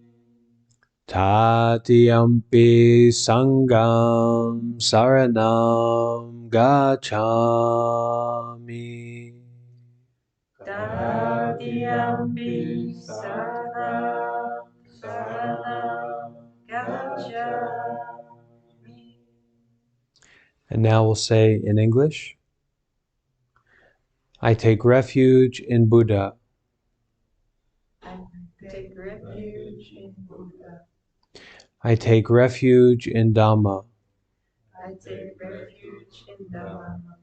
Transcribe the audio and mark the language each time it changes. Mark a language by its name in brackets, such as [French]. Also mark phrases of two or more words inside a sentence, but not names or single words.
[Pali] Tatiyampi Sangham saranam gacchami. Tatiyampi Sangham saranam gacchami. [English] And now we'll say in English, I take refuge in Buddha. I take refuge in Buddha. I take refuge in Dhamma. I take refuge in Dharma.